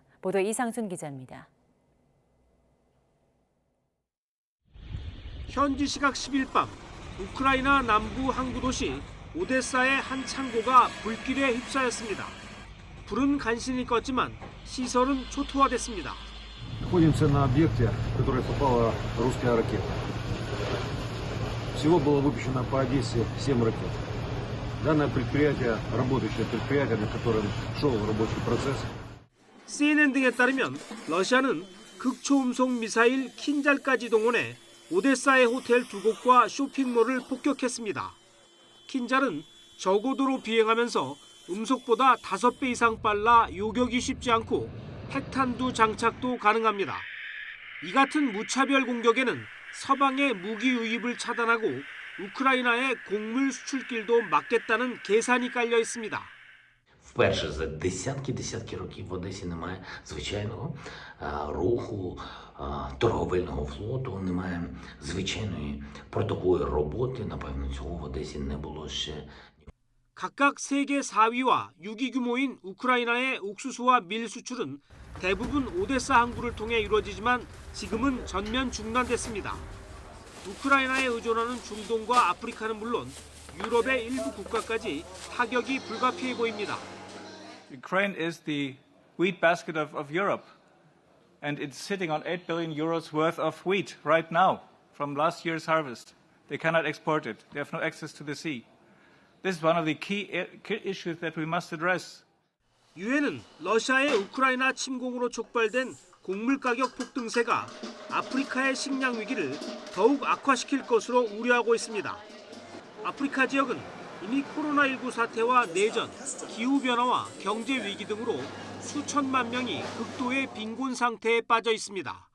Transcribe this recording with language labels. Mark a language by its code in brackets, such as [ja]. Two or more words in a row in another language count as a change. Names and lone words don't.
[ko] 보도 이상순 기자입니다. 현지 시각 10일 밤 우크라이나 남부 항구 도시 오데사의 한 창고가 불길에 휩싸였습니다. 불은 간신히 껐지만 시설은 초토화됐습니다. [ru] Находимся на объекте, в который попала русская ракета. Всего было выпущено по Одессе 7 ракет. Данное предприятие, работающее предприятие, на котором шел рабочий процесс. [ko] CNN 등에 따르면 러시아는 극초음속 미사일 킨잘까지 동원해 오데사의 호텔 2곳과 쇼핑몰을 폭격했습니다. 킨잘은 저고도로 비행하면서 음속보다 5배 이상 빨라 요격이 쉽지 않고 핵탄두 장착도 가능합니다. 이 같은 무차별 공격에는 서방의 무기 유입을 차단하고 우크라이나의 곡물 수출길도 막겠다는 계산이 깔려 있습니다. [uk] Вперше за десятки років в Одесі немає звичайного руху торговельного флоту, немає звичайної портової роботи. Напевно, цього в Одесі не було ще. [ko] 각각 세계 4위와 6위 규모인 우크라이나의 옥수수와 밀 수출은 대부분 오데사 항구를 통해 이루어지지만 지금은 전면 중단됐습니다. 우크라이나에 의존하는 중동과 아프리카는 물론 유럽의 일부 국가까지 타격이 불가피해 보입니다. [en] Ukraine is the wheat basket of Europe, and it's sitting on 8 billion euros worth of wheat right now from last year's harvest. They cannot export it. They have no access to the sea. This is one of the key issues that we must address. [ko] 유엔은 러시아의 우크라이나 침공으로 촉발된 곡물 가격 폭등세가 아프리카의 식량 위기를 더욱 악화시킬 것으로 우려하고 있습니다. 아프리카 지역은 이미 코로나19 사태와 내전, 기후변화와 경제 위기 등으로 수천만 명이 극도의 빈곤 상태에 빠져 있습니다.